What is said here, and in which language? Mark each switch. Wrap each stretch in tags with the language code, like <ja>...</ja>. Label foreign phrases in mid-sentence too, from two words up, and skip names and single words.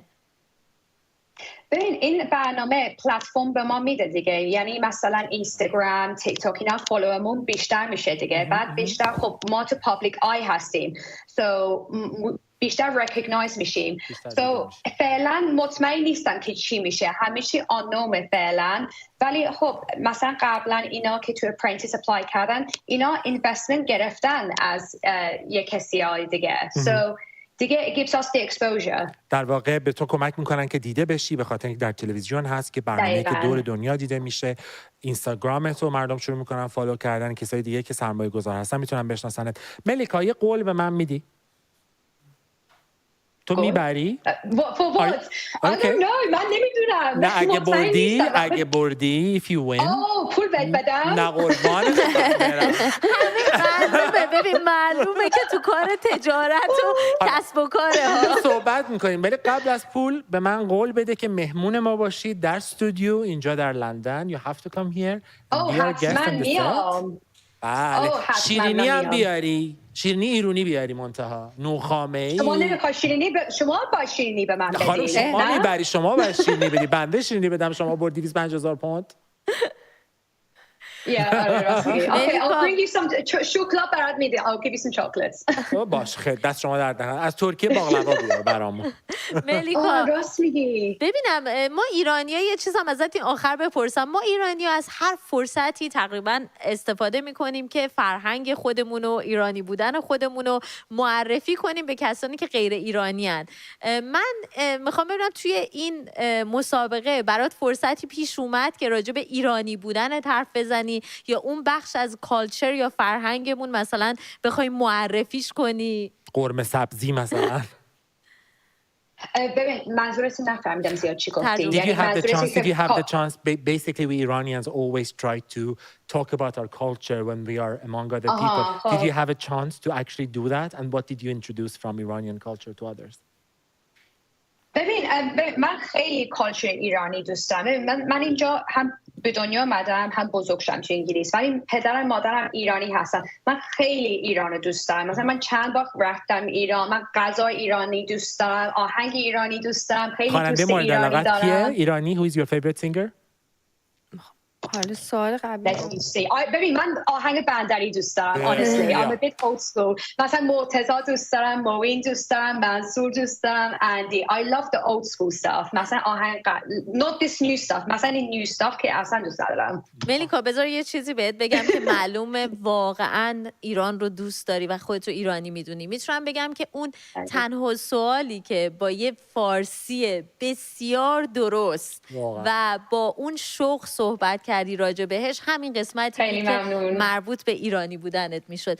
<fa>ببین این برنامه پلتفرم به ما میده دیگه یعنی مثلا اینستاگرام تیک تاک اینا فالوورمون بیشتر میشه دیگه بعد بیشتر خب ما تو</fa> <en>public eye</en> <fa>هستیم بیشتر ریکگنایز میشیم فعلا مطمئن نیستم که چی میشه همیشه آنومه فعلا ولی خب مثلا قبلا اینا که تو اپرنتیس اپلای کردن اینا اینوستمنت گرفتن از یک کسی های دیگه دیگه</fa> <en>it gives us the exposure.</en> <fa>در واقع به تو کمک میکنن که دیده بشی به خاطر اینکه در تلویزیون هست که برنامه‌ای که دور دنیا دیده میشه اینستاگرام تو مردم شروع میکنن فالو کردن کسای دیگه که سرمایه گذار هستن میتونن بشناسنت ملیکا یه قول به من میدی تو میبری؟ من نمیدونم نه اگه بردی</fa> <en>if you win</en> <fa>پول بدم نه قربان ببین معلومه که تو کار تجارت و کسب و کاره ها صحبت میکنیم ولی قبل از پول به من قول بده که مهمون ما باشی در استودیو اینجا در لندن</fa> <en>you have to come here and be our guest on the set</en> <fa>بله شیرینی هم بیاری شیرینی ایرونی بیاری منتها نوخامه‌ای شما نمیخوای شیرینی شما با شیرینی به من بدید خانم شما میبری شما باید شیرینی بدی بنده شیرینی بدم شما برد 250,000 پوند</fa> <en>Okay, I'll bring you some chocolate</en> <fa>برات میدم.</fa> <en>I'll give you some chocolates.</en> <fa>باش خیلی دست شما در دهن از ترکیه باقلوا بیار برامون. ملیکا راست میگی. ببینم ما ایرانی‌ها یه چیز هم ازت این آخر بپرسم ما ایرانی‌ها از هر فرصتی تقریبا استفاده میکنیم که فرهنگ خودمون و ایرانی بودن خودمون رو معرفی کنیم به کسانی که غیر ایرانی هن. من میخوام ببینم توی این مسابقه برات فرصتی پیش اومد که راجع به ایرانی بودن حرف بزنی یا اون بخش از کالچر یا فرهنگمون مثلا بخوای معرفیش کنی قرمه سبزی مثلا ببین منظورتون نفهمیدم زیاد چی گفتی</fa> <en>Did you have the chance basically we Iranians always try to talk about our culture when we are among other people did you have a chance to actually do that and what did you introduce from Iranian culture to others</en> <fa>ببین من خیلی کالچر ایرانی دوست دارم من اینجا هم به دنیا آمدم هم بزرگ شدم تو انگلیس ولی پدرم مادرم ایرانی هستن من خیلی ایران دوست دارم مثلا من چند بار رفتم ایران من غذای ایرانی دوست دارم آهنگ ایرانی دوست دارم خیلی دوست ایرانی دارم کیه ایرانی</fa> <en>who is your favorite singer</en> <fa>حالا سوال قبلی ببین من آهنگ بندری دوست دارم</fa> <en>honestly I'm a bit old school</en> <fa>مثلا مرتضی دوست دارم موین دوست دارم منصور دوست دارم اندی</fa> <en>I love the old school stuff</en> <fa>مثلا آهنگ</fa> <en>not this new stuff</en> <fa>مثلا این</fa> <en>new stuff</en> <fa>که اصلا دوست ندارم. ملیکا بذار یه چیزی بهت بگم که معلومه واقعا ایران رو دوست داری و خودت رو ایرانی میدونی. میتونم بگم که اون تنها سوالی که با یه فارسی بسیار درست و با اون شوق صحبت کردی راجع بهش همین قسمتی که مربوط به ایرانی بودنت میشد.</fa>